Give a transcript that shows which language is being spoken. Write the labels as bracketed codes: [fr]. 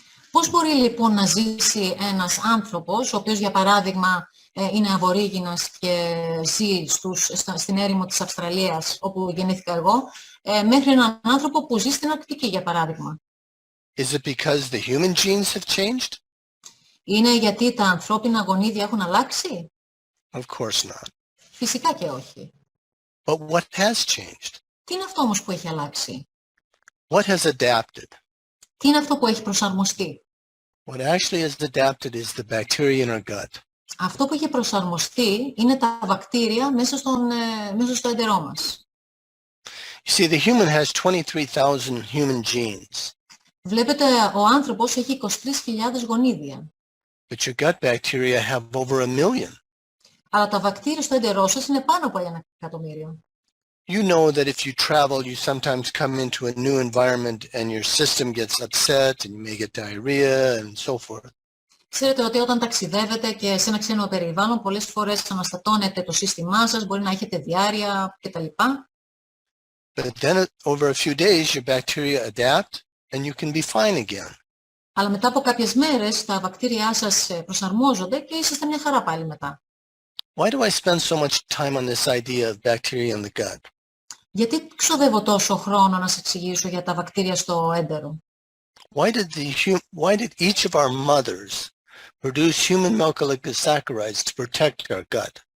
[el] Πώς μπορεί λοιπόν να ζήσει ένας άνθρωπος, ο οποίος για παράδειγμα είναι αβορίγινας και ζει στην έρημο της Αυστραλίας, όπου γεννήθηκα εγώ, μέχρι έναν άνθρωπο που ζει στην Αρκτική, για παράδειγμα? [en] Is it because the human genes have changed? [el] Είναι γιατί τα ανθρώπινα γονίδια έχουν αλλάξει? [en] Of course not. [el] Φυσικά και όχι. [en] But what has changed? [el] Τι είναι αυτό όμως που έχει αλλάξει? [en] What has adapted? [el] Τι είναι αυτό που έχει προσαρμοστεί? [en] What actually has adapted is the bacteria in our gut. [el] Αυτό που έχει προσαρμοστεί είναι τα βακτήρια μέσα στο έντερό μας. [en] You see, the human has 23,000 human genes. [el] Βλέπετε, ο άνθρωπος έχει 23.000 γονίδια. [en] But your gut bacteria have over 1 million. [el] Αλλά τα βακτήρια στο έντερό σας είναι πάνω από 1 εκατομμύριο. [en] You know that if you travel, you sometimes come into a new environment and your system gets upset and you may get diarrhea and so forth. [el] Ξέρετε ότι όταν ταξιδεύετε και σε ένα ξένο περιβάλλον, πολλές φορές αναστατώνεται το σύστημά σας, μπορεί να έχετε διάρρεια κτλ. [en] But then over a few days, your bacteria adapt and you can be fine again. [el] Αλλά μετά από κάποιες μέρες τα βακτήριά σας προσαρμόζονται και είσαστε μια χαρά πάλι μετά. [en] Why do I spend so much time on this idea of bacteria in the gut? [el] Γιατί ξοδεύω τόσο χρόνο να σας εξηγήσω για τα βακτήρια στο έντερο? [en] Why did each of our mothers produce human milk oligosaccharides to protect our gut?